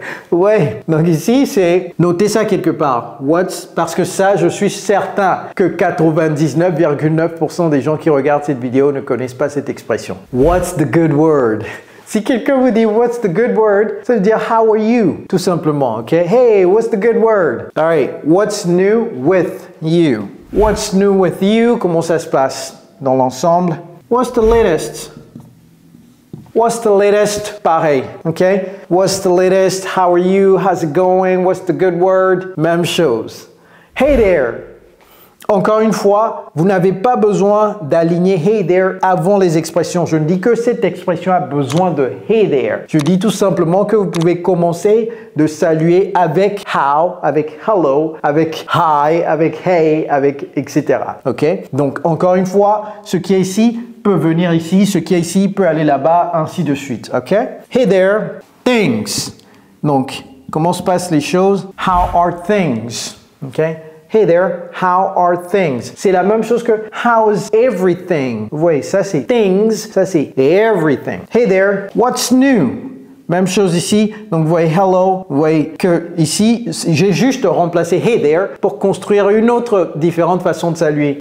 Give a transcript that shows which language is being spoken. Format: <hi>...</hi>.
<fr>Ouais, donc ici c'est notez ça quelque part. What's, parce que ça, je suis certain que 99,9% des gens qui regardent cette vidéo ne connaissent pas cette expression.</fr> <en>What's the good word?</en> <fr>Si quelqu'un vous dit</fr> <en>what's the good word,</en> <fr>ça veut dire</fr> <en>how are you,</en> <fr>tout simplement,</fr> <en>ok? Hey, what's the good word? All right, what's new with you? What's new with you?</en> <fr>Comment ça se passe dans l'ensemble?</fr> <en>What's the latest? What's the latest? Pareil, ok? What's the latest? How are you? How's it going? What's the good word?</en> <fr>Même chose.</fr> <en>Hey there!</en> <fr>Encore une fois, vous n'avez pas besoin d'aligner hey there avant les expressions. Je ne dis que cette expression a besoin de hey there. Je dis tout simplement que vous pouvez commencer de saluer avec how, avec hello, avec hi, avec hey, avec etc. Ok? Donc encore une fois, ce qui est ici peut venir ici, ce qui est ici peut aller là-bas, ainsi de suite. Ok? Hey there, things. Donc comment se passent les choses?</fr> <en>How are things? Ok? Hey there, how are things?</en> <fr>C'est la même chose que</fr> <en>how's everything?</en> <fr>Vous voyez, ça c'est things, ça c'est everything.</fr> <en>Hey there, what's new?</en> <fr>Même chose ici. Donc, vous voyez hello. Vous voyez que ici, j'ai juste remplacé hey there pour construire une autre différente façon de saluer.</fr>